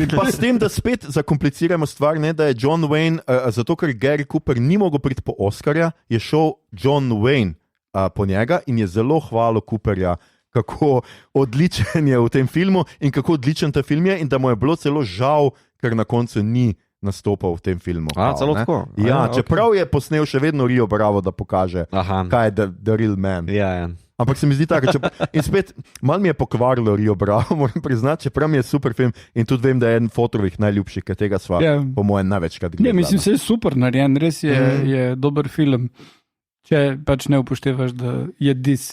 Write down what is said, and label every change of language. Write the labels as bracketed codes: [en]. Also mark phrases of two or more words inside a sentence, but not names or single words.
[sl] Pa s tem, da spet zakompliciramo stvar, ne, da je John Wayne, zato ker Gary Cooper ni mogel priti po Oscarja, je šel John Wayne po njega in je zelo hvalil Cooperja, kako odličen je v tem filmu in kako odličen ta film je in da mu je bilo celo žal, ker na koncu ni nastopal v tem filmu. Celo tako? Čeprav je posnel še vedno Rio Bravo, da pokaže, kaj je [en] the real man. [sl] Ampak se mi zdi tako, in spet, malo mi je pokvarilo Rio Bravo, moram priznati, čeprav mi je super film in tudi vem, da je eden fotovih najljubših, ker tega sva po mojem največkrat gledala. Mislim, se je super narejen, res je dober film, če pač ne upoštevaš, da je dis.